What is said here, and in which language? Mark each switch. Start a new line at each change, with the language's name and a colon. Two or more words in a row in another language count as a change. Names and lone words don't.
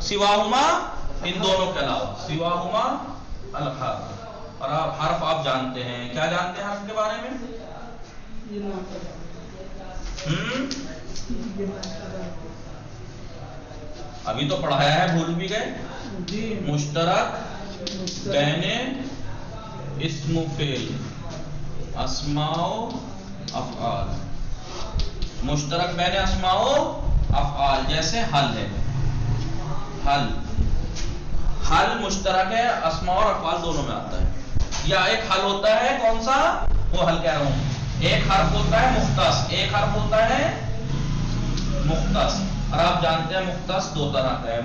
Urdu: سواہما ان دونوں کے علاوہ،
Arabic: سواہما الحرف.
Urdu: اور حرف آپ جانتے ہیں، کیا جانتے ہیں حرف کے بارے میں؟ ابھی تو پڑھایا ہے، بھول بھی گئے.
Arabic: مشترک بین اسم و فعل، اسماء و افعال. مشترک بین اسماء و افعال،
Urdu: جیسے حل ہے. حل مشترک ہے، اسماء اور افعال دونوں میں آتا ہے. یا ایک حل ہوتا ہے، کون سا؟ وہ حل کہہ رہا ہوں. ایک حرف ہوتا ہے مختص، ایک حرف ہوتا ہے مختص. اور آپ جانتے ہیں مختص دو طرح کا ہے.